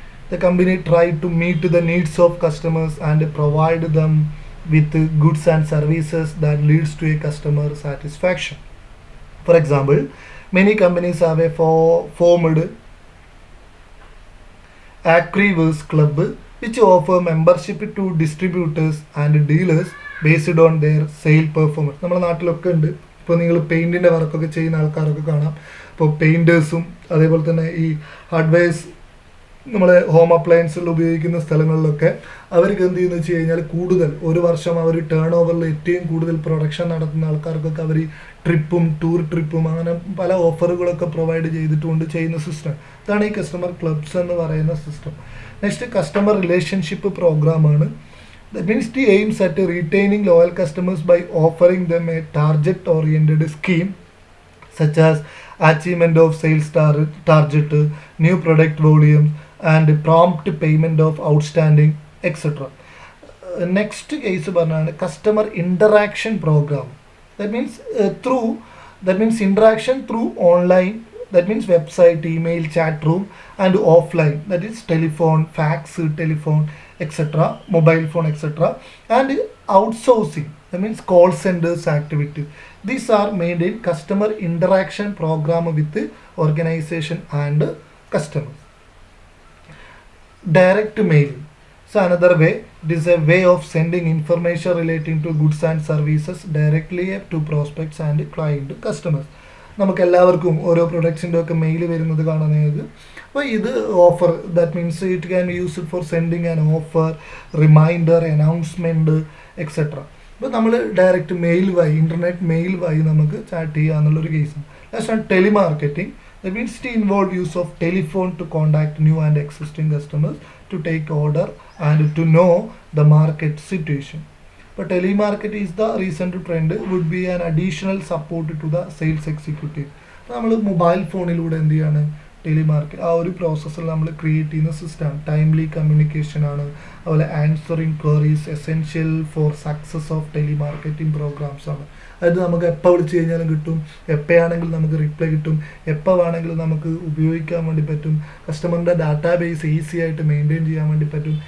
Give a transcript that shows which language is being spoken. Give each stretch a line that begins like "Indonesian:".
English: The company tried to meet the needs of customers and provide them with goods and services that leads to a customer satisfaction. For example, many companies have a formed Agriverse Club which offer membership to distributors and dealers based on their sale performance.
Malayalam: നമ്മുടെ നാട്ടിലൊക്കെ ഉണ്ട്. ഇപ്പോൾ നിങ്ങൾ പെയിൻറ്റിൻ്റെ വർക്കൊക്കെ ചെയ്യുന്ന ആൾക്കാരൊക്കെ കാണാം. ഇപ്പോൾ പെയിൻറ്റേഴ്സും അതേപോലെ തന്നെ ഈ ഹാർഡ്വെയർസ് നമ്മളെ ഹോം അപ്ലയൻസുകൾ ഉപയോഗിക്കുന്ന സ്ഥലങ്ങളിലൊക്കെ അവർക്ക് എന്ത് ചെയ്യുന്നു വെച്ച് കഴിഞ്ഞാൽ കൂടുതൽ ഒരു വർഷം അവർ ടേൺ ഓവറിൽ ഏറ്റവും കൂടുതൽ പ്രൊഡക്ഷൻ നടത്തുന്ന ആൾക്കാർക്കൊക്കെ അവർ ടൂർ ട്രിപ്പും അങ്ങനെ പല ഓഫറുകളൊക്കെ പ്രൊവൈഡ് ചെയ്തിട്ടുകൊണ്ട് ചെയ്യുന്ന സിസ്റ്റം. ഇതാണ് ഈ കസ്റ്റമർ ക്ലബ്സ് എന്ന് പറയുന്ന സിസ്റ്റം. നെക്സ്റ്റ് കസ്റ്റമർ റിലേഷൻഷിപ്പ് പ്രോഗ്രാമാണ്.
English: That means the aims at retaining loyal customers by offering them a target oriented scheme such as achievement of sales target, new product volume and prompt payment of outstanding, etc. Next case is customer interaction program. That means interaction through online, that means website, email, chat room, and offline, that is telephone, fax, telephone, etc., mobile phone, etc. And outsourcing, that means call centers activities. These are made in customer interaction program with the organization and customers. Direct mail. So another way, it is a way of sending information relating to goods and services directly to prospects and client customers.
Malayalam: നമുക്ക് എല്ലാവർക്കും ഓരോ പ്രൊഡക്ട്സിൻ്റെ ഒക്കെ mail വരുന്നത് കാണാൻ കഴിയും. അപ്പോൾ ഇത് offer,
English: That means it can use it for sending an offer, reminder, announcement etcetera.
Malayalam: അപ്പോൾ നമ്മൾ ഡയറക്റ്റ് മെയിൽ വഴി, ഇൻ്റർനെറ്റ് മെയിൽ വഴി നമുക്ക് ചാറ്റ് ചെയ്യുക എന്നുള്ളൊരു കേസാണ്. ലാസ്റ്റ് ആണ് telemarketing.
English: That means to involve use of telephone to contact new and existing customers to take order and to know the market situation. But telemarket is the recent trend, would be an additional support to the sales executive.
Malayalam: നമ്മൾ mobile ഫോണിലൂടെ എന്ത് ചെയ്യാണ്, ടെലിമാർക്കറ്റ് ആ ഒരു പ്രോസസ്സിൽ നമ്മൾ create ചെയ്യുന്ന സിസ്റ്റമാണ്.
English: timely communication
Malayalam: ആണ്, അതുപോലെ
English: Answering queries essential for success of telemarketing programmes ആണ്.
Malayalam: അതായത് നമുക്ക് എപ്പോൾ വിളിച്ച് കഴിഞ്ഞാലും കിട്ടും, എപ്പോഴാണെങ്കിലും നമുക്ക് റിപ്ലൈ കിട്ടും, എപ്പോൾ വേണമെങ്കിലും നമുക്ക് ഉപയോഗിക്കാൻ വേണ്ടി പറ്റും, കസ്റ്റമറിൻ്റെ ഡാറ്റാബേസ് ഈസി ആയിട്ട് മെയിൻറ്റെയിൻ ചെയ്യാൻ വേണ്ടി പറ്റും.